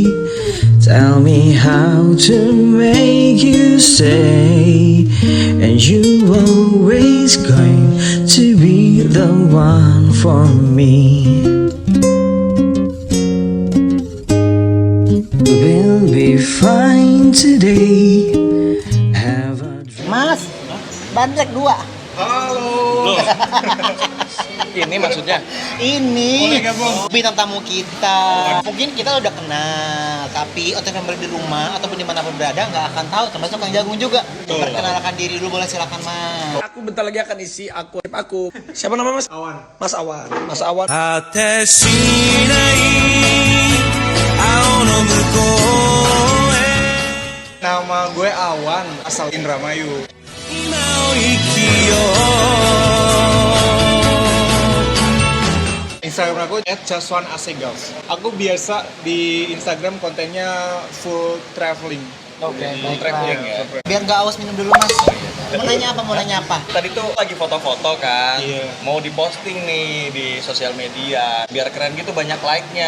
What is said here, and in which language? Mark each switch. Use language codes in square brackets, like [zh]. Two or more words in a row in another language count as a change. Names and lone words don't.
[en] Tell me how to make you stay, and you always going to be the one for me. We'll be fine today. Have a [id] Mas, bandrek 2. Halo. Ini maksudnya? Ini Boleh gabung? bintang tamu kita. Mungkin kita udah kenal, tapi otw member di rumah ataupun dimanapun berada nggak akan tahu, termasuk Kang Jagung juga. Perkenalkan diri dulu, boleh silakan Mas. Aku bentar lagi akan isi akun aku. Siapa nama Mas? Awan. Mas Awan. Mas Awan. [ja] 果てしない青の向こうへ [id] Nama gue Awan, asal Indramayu. [ja] 今を生きよう [id] Instagram aku @jaswanasegals. Aku biasa di Instagram kontennya [en] full traveling. [id] Oke, traveling ya. Biar nggak aus minum dulu Mas. Mau nanya apa? Tadi tuh lagi foto-foto kan, Iya. mau diposting nih di sosial media, biar keren gitu banyak like-nya.